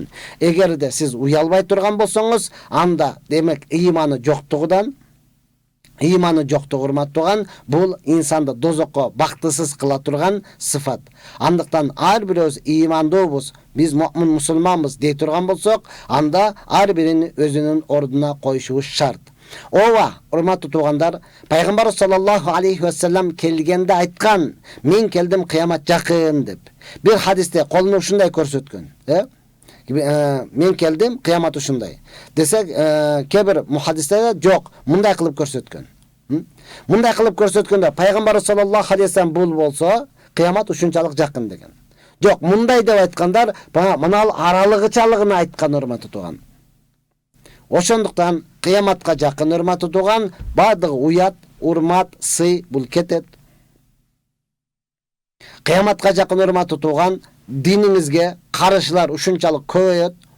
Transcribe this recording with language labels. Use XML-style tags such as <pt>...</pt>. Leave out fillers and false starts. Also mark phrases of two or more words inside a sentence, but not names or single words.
<ky>Эгерде сиз уялбай турган болсоңуз, анда демек ыйманы жоктугудан, урматтуу туган, бул инсанды дозокко бактысыз кыла турган сыфат. Андыктан ар бирөөбүз ыймандуубуз, биз муъмин мусулманбыз дей турган болсок, анда ар бирин өзүнүн ордуна коюшубуз шарт. Ова, урматтуу тугандар, пайгамбар</ky> <ar>صلى الله عليه وسلم</ar> <ky>келгенде айткан: "Мен келдим, кыямат жакын" деп. Бир хадисте колуну ушундай көрсөткөн, мен келдим, кыямат ушундай. Десек, кээ бир мухаддистер жок, мындай кылып көрсөткөн. Мындай кылып көрсөткөндө пайгамбар</ky> <ar>صلى الله عليه وسلم</ar> <ky>бул болсо, кыямат ушунчалык жакын деген. Жок, мындай деп айткандар, мына аралыгычалыгын айткан, урматтуу туган. Ошондуктан кыяматка жакын, урматтуу туган, бардыгы уят, урмат, сый бул кетет. Кыяматка жакын, урматтуу туган, диниңизге карышылар ушунчалык көбөйөт.</ky>